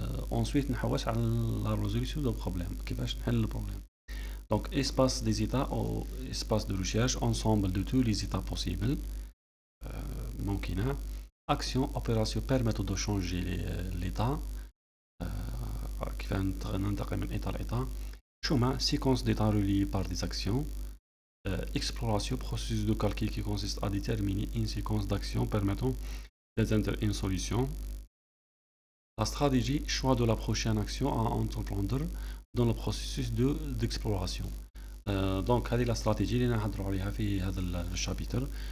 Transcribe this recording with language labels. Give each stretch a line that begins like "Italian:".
French: ensuite
Arabic: نحوس على
French: la résolution du problème
Arabic: كيفاش نحل البروبليم.
French: donc espace des états ou espace de recherche ensemble de tous les états possibles ممكنة. action opération permettant de changer l'état
Arabic: كيف ننتقل من
French: état لإيتا. chemin séquence d'états reliés par des actions. exploration processus de calcul qui consiste à déterminer une séquence d'actions permettant d'atteindre une solution. La stratégie, choix de la prochaine action à entreprendre dans le processus d'exploration.
Arabic: Donc, هذه la stratégie اللي نهضروا عليها في هذا الشابتر.